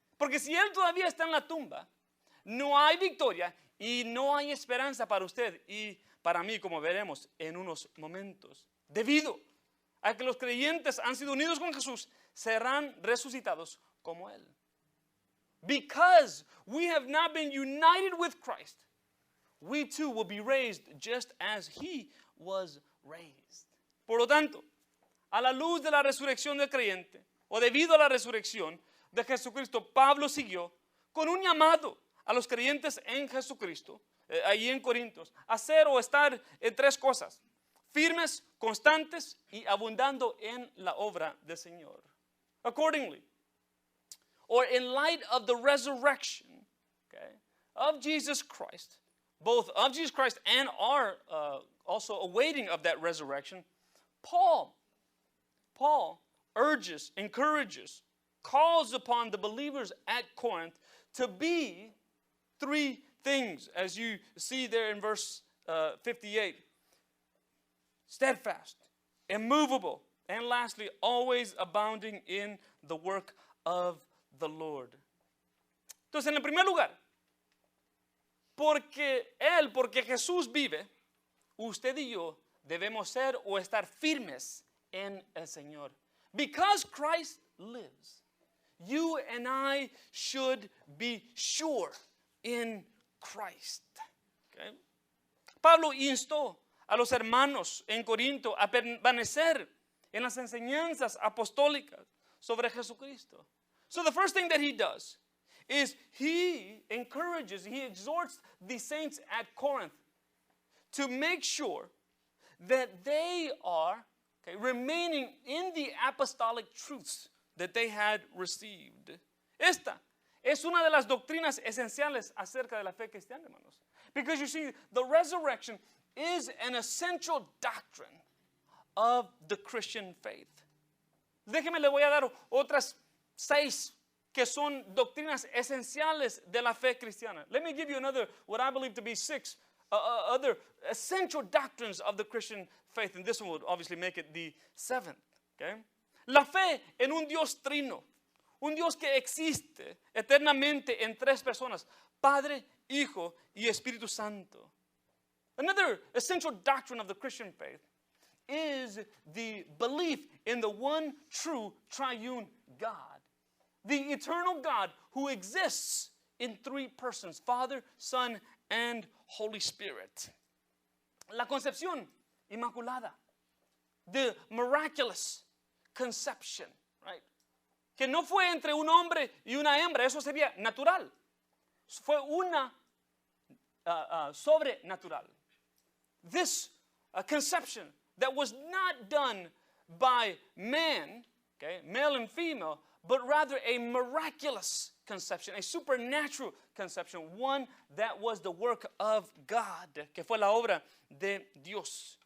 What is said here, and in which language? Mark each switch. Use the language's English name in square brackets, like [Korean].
[Spanish] Porque si él todavía está en la tumba, no hay victoria y no hay esperanza para usted y para mí, como veremos en unos momentos. Debido a que los creyentes han sido unidos con Jesús, serán resucitados como él. [English] Because we have not been united with Christ, we too will be raised just as he was raised. [Spanish] Por lo tanto, a la luz de la resurrección del creyente, o debido a la resurrección de Jesucristo, Pablo siguió con un llamado a los creyentes en Jesucristo, allí en Corintios, a hacer o estar en tres cosas: firmes, constantes y abundando en la obra del Señor. [English] Accordingly, or in light of the resurrection, okay, of Jesus Christ, both of Jesus Christ and are also awaiting of that resurrection, Paul urges, encourages, calls upon the believers at Corinth to be three things, as you see there in verse 58. Steadfast, immovable, and lastly, always abounding in the work of the Lord. [Spanish] Entonces, en el primer lugar, porque Jesús vive, usted y yo debemos ser o estar firmes en el Señor. [English] Because Christ lives, you and I should be sure in Christ. Okay? [Spanish] Pablo instó a los hermanos en Corinto a permanecer en las enseñanzas apostólicas sobre Jesucristo. [English] So the first thing that he does is he encourages, he exhorts the saints at Corinth to make sure that they are remaining in the apostolic truths that they had received. [Spanish] Esta es una de las doctrinas esenciales acerca de la fe cristiana, hermanos. [English] Because you see, the resurrection is an essential doctrine of the Christian faith. [Spanish] Déjeme, le voy a dar otras 6 que son doctrinas esenciales de la fe cristiana. [English] Let me give you another, what I believe to be 6 other essential doctrines of the Christian faith. And this one would obviously make it the 7th. Okay? [Spanish] La fe en un Dios trino, un Dios que existe eternamente en 3 personas, Padre, Hijo y Espíritu Santo. [English] Another essential doctrine of the Christian faith is the belief in the one true triune God, the eternal God who exists in 3 persons, Father, Son, and Holy Spirit. [Spanish] La concepción inmaculada, [English] the miraculous conception, right? [Spanish] Que no fue entre un hombre y una hembra, eso sería natural. Fue una sobrenatural. [English] This conception that was not done by man, okay, male and female, but rather a miraculous conception, a supernatural conception, one that was the work of God, [Spanish] que fue la obra de Dios.